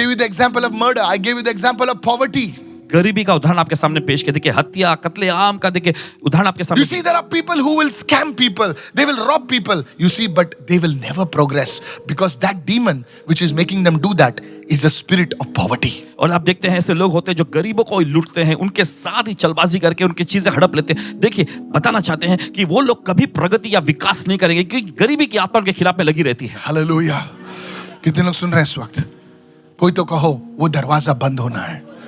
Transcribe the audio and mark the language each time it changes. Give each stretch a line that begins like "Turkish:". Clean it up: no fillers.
English: gave you the example of murder. I gave you the example of poverty.
Hindi: गरीबी का उदाहरण आपके सामने पेश किया, देखिए हत्या, कत्ले आम का देखिए उदाहरण आपके
English: You
Hindi: सामने।
English: see, there are people who will scam people. They will rob people. You see, but they will never progress because that demon which is making them do that is a spirit of poverty.
Hindi: और आप देखते हैं ऐसे लोग होते हैं जो गरीबों को लूटते हैं, उनके साथ ही चलबाजी करके उनकी चीजें हड़प लेते हैं। देखिए बताना चाहते हैं कि वो लोग कभी प्रगति या विकास नहीं करेंगे क्योंकि गरीबी की आत्मा उनके खिलाफ में लगी रहती है।
English: Hallelujah.
Hindi: कितने लोग सुन रहे हैं इस वक्त? कोई तो कहो वो दरवाजा बंद होना है।